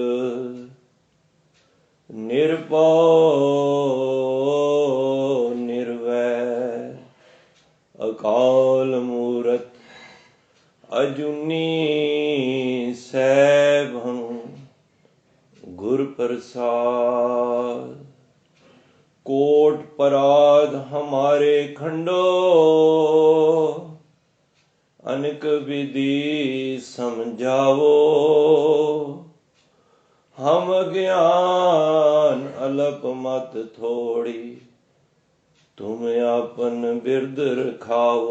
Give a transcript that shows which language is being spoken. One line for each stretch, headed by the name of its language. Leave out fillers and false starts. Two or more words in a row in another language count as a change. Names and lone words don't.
Punjabi: ਨਿਰਭਉ ਨਿਰਵੈਰ ਅਕਾਲ ਮੂਰਤ ਅਜੂਨੀ ਸੈਭੰ ਗੁਰ ਪ੍ਰਸਾਦ।
Hindi: कोट पराध हमारे खंडो अनेक विधि समझावो। हम ज्ञान अलप मत थोड़ी तुम आपन बिरद रखावो।